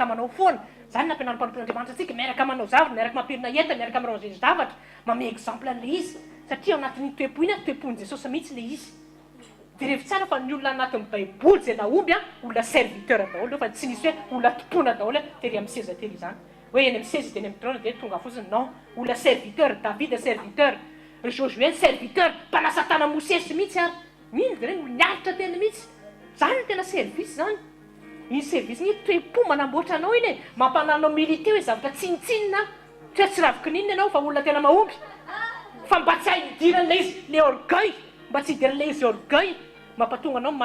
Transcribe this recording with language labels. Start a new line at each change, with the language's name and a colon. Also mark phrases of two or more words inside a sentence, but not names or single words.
Malagasy: manao foana zany nampianarina mpanompon'Andriamanitra antsika miaraka manao zavatra miaraka mampirina enta miaraka mirange zavatra mame exemple an'le izy satria ao anatin'ny toepo iny toepon'i Jesosy mihitsy le izy dia rehefa tsara fa ny olona anatin'ny baiboly zay naomby olona serviteur daholo fa tsy nisy hoe olona tompona daholo tery amin'ny seza tery izany hoe eny amin'ny seza dia eny amin'ny trône dia tonga fotsiny non olona serviteur David serviteur Josué serviteur mpanasa tana Mosesy mihitsy ary iny dia reny miaritra tena mihitsy zany tena service zany iny service ny toe-po manamboatra anao iny mampananao milité hoe zavatra tsinitsinina tsy ravikin'inona ianao fa olona tena mahomby fa mba tsy hahidiran'le izy le orgueil mba tsy hidiran'le izy orgueil mampatonga anao